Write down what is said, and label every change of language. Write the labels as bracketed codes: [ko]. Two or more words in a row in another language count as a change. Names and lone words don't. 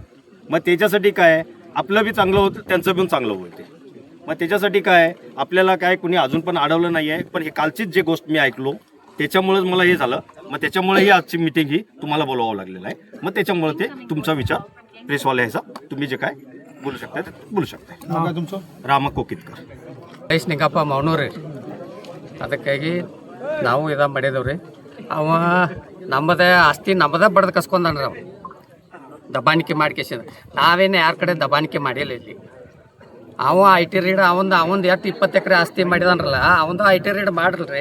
[mr] मग त्याच्यासाठी काय आहे, आपलं बी चांगलं होतं, त्यांचं पण चांगलं होते. मग त्याच्यासाठी काय आहे, आपल्याला काय कुणी अजून पण अडवलं नाही आहे. पण हे कालचीच जे गोष्ट मी ऐकलो त्याच्यामुळेच मला हे झालं. मग त्याच्यामुळे ही आजची मीटिंग ही तुम्हाला बोलावं लागलेलं आहे. मग त्याच्यामुळे ते तुमचा विचार प्रेसवाले ह्याचा तुम्ही जे काय बोलू शकता ते बोलू शकता. तुमचं? [kn] ರಾಮ ಕೋಕಿತ್ಕರ್. ನಿಂಗಪ್ಪ ಮೌನೂರಿ. ಅದಕ್ಕಾಗಿ ನಾವು ಇದ ಮಾಡಿದವ್ರಿ. ಅವ ನಮ್ಮದೇ ಆಸ್ತಿ ನಮ್ಮದೇ ಬಡ್ದು ಕಸ್ಕೊಂಡನ್ರಿ. ಅವ ದಬ್ಬಾಣಿಕೆ ಮಾಡ್ಕೇಸಿದ. ನಾವೇನು ಯಾರ ಕಡೆ ದಬ್ಬಾಣಿಕೆ ಮಾಡಿಲ್ಲ ಇಲ್ಲಿ. ಅವ [en] IT raid [kn] ಅವಂದು 20 ಎಕರೆ ಆಸ್ತಿ ಮಾಡಿದನ್ರಲ್ಲ, ಅವಂದು [en] IT raid [kn] ಮಾಡ್ರಲ್ರಿ.